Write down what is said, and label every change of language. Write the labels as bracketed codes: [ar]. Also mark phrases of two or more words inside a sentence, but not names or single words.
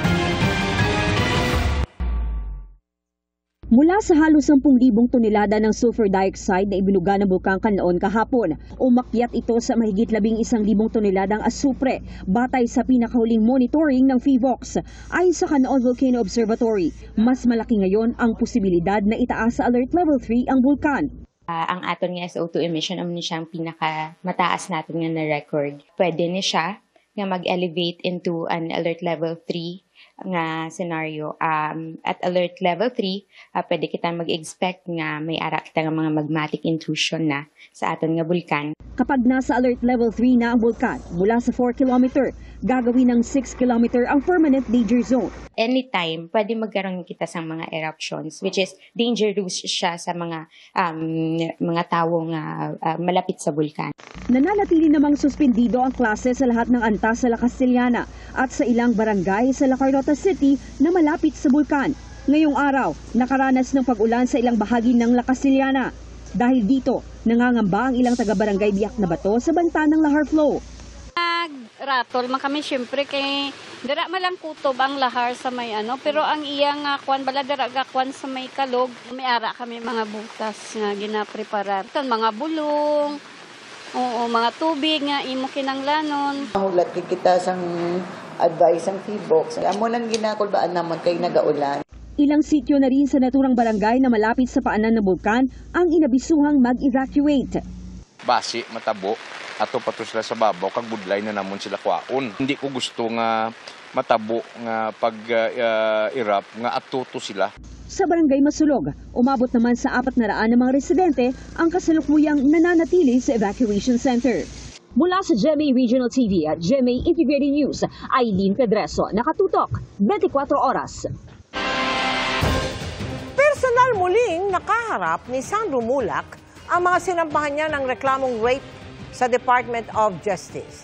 [tl] Mula sa halos 10,000 tonelada ng [en] sulfur dioxide [tl] na ibinuga ng Bulkang Canlaon kahapon, umakyat ito sa mahigit 11,000 toneladang asupre batay sa pinakahuling monitoring ng PHIVOLCS. Ayon sa Canlaon Volcano Observatory, mas malaki ngayon ang posibilidad na itaas sa [en] Alert Level 3 [tl] ang bulkan. [hil] Ang aton nga [en] SO2 emission [hil] am ni siyang pinakamataas natin nga na record. Pwede ni siya nga mag-elevate [en] into an Alert Level 3 [hil] nga scenario. [en] At alert level 3, [hil] pwede kita mag-expect nga may ara kita nga mga [en] magmatic intrusion [hil] na sa aton nga bulkan. [tl] Kapag nasa [en] alert level 3 [tl] na ang bulkan, mula sa 4 kilometer, gagawin ng 6 kilometer ang [en] permanent danger zone. [hil] Anytime, pwede magkaroon kita sa mga eruptions, [en] which is dangerous [hil] siya sa mga tao nga malapit sa bulkan. [tl] Nananatili namang suspendido ang klase sa lahat ng antas sa La Castellana at sa ilang barangay sa La Carlota City na malapit sa bulkan. Ngayong araw, nakaranas ng pag-ulan sa ilang bahagi ng La Castellana. Dahil dito, nangangamba ang ilang taga-barangay Biak na Bato sa banta ng [en] lahar flow. [hil] Ratol man kami syempre kay dira malang kutob ang lahar sa may pero ang iyang kwan bala dira gakwan sa may kalog may ara kami mga butas nga ginapreparar mga bulong mga tubig nga imo kinanglanon. Mahulat kita sang advice ang T-box amo nang ginakulbaan naman kay nagaulan. [tl] Ilang sityo na rin sa naturang barangay na malapit sa paanan ng bulkan ang inabisuhang mag-evacuate. [hil] Basi, matabo, ato pato sila sa babaw, kag budlay na namon sila kwaon. Hindi ko gusto nga matabo nga pag-irap nga atuto sila. [tl] Sa barangay Masulog, umabot naman sa 400 na mga residente ang kasalukuyang nananatili sa [en] evacuation center. [tl] Mula sa GMA Regional TV at GMA Integrated News, Aileen Pedreso, nakatutok, 24 oras. Personal muling nakaharap ni Sandro Mulak ang mga sinampahan niya ng reklamong rape sa Department of Justice.